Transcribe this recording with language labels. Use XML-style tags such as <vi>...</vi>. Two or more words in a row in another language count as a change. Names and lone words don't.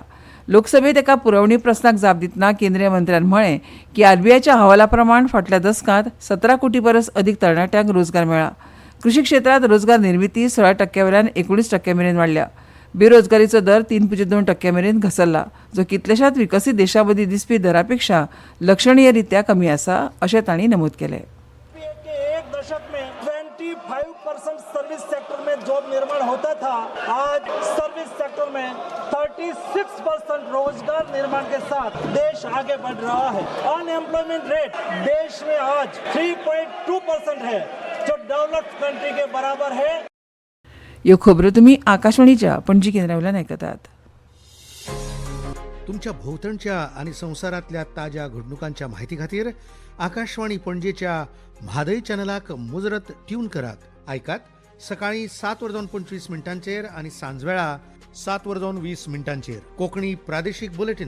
<kok>लोकसभेत एका पुरवणी प्रस्नाक जाप दितना केंद्रीय मंत्र्यान म्हळें की आरबीआयच्या अहवाला प्रमाण फाटल्या दसकांत 17 कोटी परस अदीक तरणाट्यांक रोजगार मेळ्ळा. कृशी क्षेत्रांत रोजगार निर्मिती 16% वयल्यान 19% मेरेन वाडल्या. बेरोजगारीचो दर 3.2% मेरेन घसरला, जो कितल्याशाच विकसीत देशां मदीं दिसपी दरा पेक्षा लक्षणीयरित्या कमी आसा अशें तांणी नमूद केलें.</kok> <hi>25%</hi> <en>service sector</en> <hi>में जॉब निर्माण होता था, आज</hi> <en>service sector</en> <hi>में 36% रोजगार निर्माण के साथ देश आगे बढ़ रहा है.</hi> <en>unemployment rate</en> <hi>देश में आज 3.2% है, जो</hi> <en>developed country</en> <hi>के बराबर है.</hi> <kok>ह्यो खबरो तुमी आकाशवाणीच्या पणजी केंद्रावयल्यान आयकतात. तुमच्या भोवतणच्या आणि संवसारातल्या ताज्या घडणुकांच्या म्हायती खातीर आकाशवाणी पणजेच्या म्हादय चॅनलाक मुजरत ट्यून करात. आयकात सकाळी 7:25 आणि सांजवेळा 7:20 कोंकणी प्रादेशीक बुलेटिन.</kok>